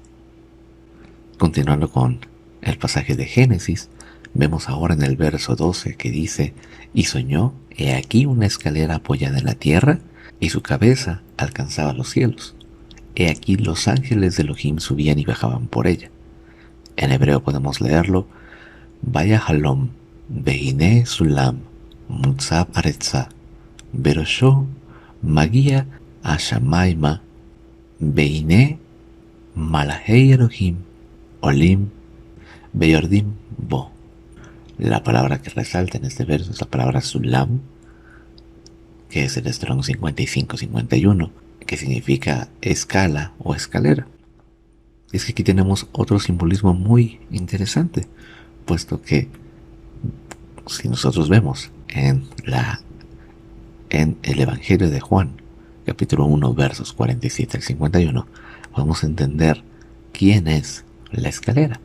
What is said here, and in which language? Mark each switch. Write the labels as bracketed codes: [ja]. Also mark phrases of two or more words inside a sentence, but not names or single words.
[es] Continuando con el pasaje de Génesis, vemos ahora en el verso 12 que dice, y soñó, he aquí una escalera apoyada en la tierra, y su cabeza alcanzaba los cielos. He aquí los ángeles de Elohim subían y bajaban por ella. En hebreo podemos leerlo, [he] ויחלם והנה סלם מצב ארצה וראשו מגיע השמימה והנה מלאכי אלהים עלים, וירדים בו. [es] La palabra que resalta en este verso es la palabra sulam, que es el Strong 5551, que significa escala o escalera. Es que aquí tenemos otro simbolismo muy interesante, puesto que si nosotros vemos en el Evangelio de Juan, capítulo 1, versos 47 al 51, podemos entender quién es la escalera.